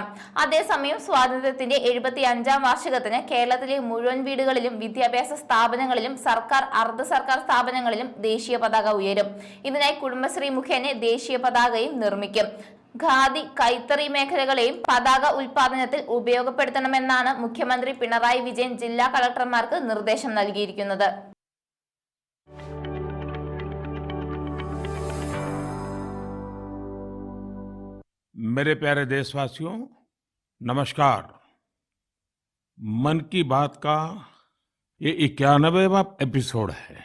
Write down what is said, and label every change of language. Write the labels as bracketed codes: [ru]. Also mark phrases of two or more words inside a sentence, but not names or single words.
[ml] അതേസമയം സ്വാതന്ത്ര്യത്തിന്റെ 75-ാം വാർഷികത്തിന് കേരളത്തിലെ മുഴുവൻ വീടുകളിലും വിദ്യാഭ്യാസ സ്ഥാപനങ്ങളിലും സർക്കാർ അർദ്ധ സർക്കാർ സ്ഥാപനങ്ങളിലും ദേശീയ പതാക ഉയരും. ഇതിനായി കുടുംബശ്രീ മുഖേന ദേശീയ പതാകയും നിർമ്മിക്കും. ഖാദി, കൈത്തറി മേഖലകളെയും പതാക ഉൽപാദനത്തിൽ ഉപയോഗപ്പെടുത്തണമെന്നാണ് മുഖ്യമന്ത്രി പിണറായി വിജയൻ ജില്ലാ കളക്ടർമാർക്ക് നിർദ്ദേശം നൽകിയിരിക്കുന്നത്. [hi] मेरे प्यारे देशवासियों, नमस्कार। मन की बात का ये 91वां एपिसोड है।